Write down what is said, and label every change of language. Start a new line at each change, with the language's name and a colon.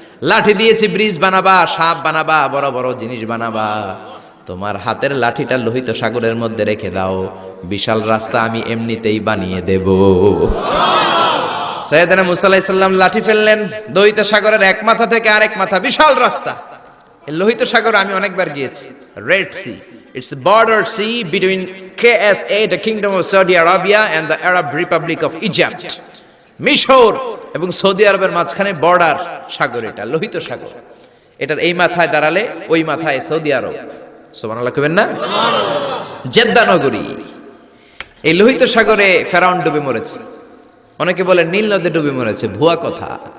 Bangla: লাঠি দিয়েছি ব্রিজ বানাবা, সাপ বানাবা, বড় বড় জিনিস বানাবা। তোমার হাতের লাঠিটা লোহিত সাগরের মধ্যে রেখে দাও, বিশাল রাস্তা আমি এমনিতেই বানিয়ে দেব। সাইয়েদনা মুসা আলাইহিস সালাম লাঠি ফেললেন, লোহিত সাগরের এক মাথা থেকে আরেক মাথা বিশাল রাস্তা। লোহিত সাগর আমি অনেকবার গিয়েছি।
English: Red sea, it's border sea between KSA, the Kingdom of Saudi Arabia, and the Arab Republic of Egypt.
Bangla: মিশর এবং সৌদি আরবের মাঝখানে বর্ডার সাগর, এটা লোহিত সাগর। এটার এই মাথায় দাঁড়ালে ওই মাথায় সৌদি আরব। সুবহানাল্লাহ কইবেন না? জেদ্দা নগরী। এই লোহিত সাগরে ফেরাউন ডুবে মরেছে। অনেকে বলে নীল নদে ডুবে মরেছে, ভুয়া কথা।